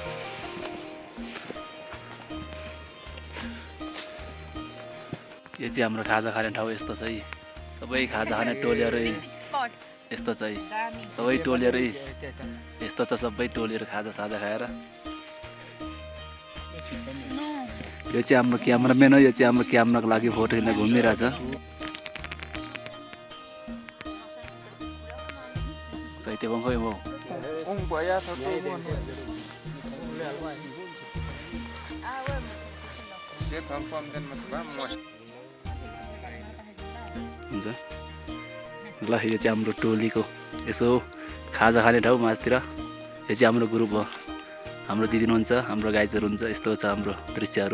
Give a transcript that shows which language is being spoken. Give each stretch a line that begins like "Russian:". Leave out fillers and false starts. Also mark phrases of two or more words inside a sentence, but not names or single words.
Nepali: यो चाहिँ हाम्रो खाजा खाने ठाउँ यस्तो छ है। सबै खाजा खाने टोलीहरू यस्तो छ है। सबै टोलीहरू यस्तो छ सबै टोलीहरू खाजा साजा खाएर। यो चाहिँ हाम्रो क्यामेराम्यान हो। यो चाहिँ हाम्रो क्यामेराको लागि फोटो खिच्न घुमिरहेछ।
Indonesian: Itu bang kau mau? Bayar satu dia pam dan mas.
Nepali: हुन्छ ल यो चाहिँ हाम्रो टोलीको यसो खाजा खाने ठाउँ माथितिर। यो चाहिँ हाम्रो ग्रुप हो। हाम्रो दिदी हुनुहुन्छ हाम्रो गाइजहरू हुन्छ। यस्तो छ हाम्रो दृश्यहरू।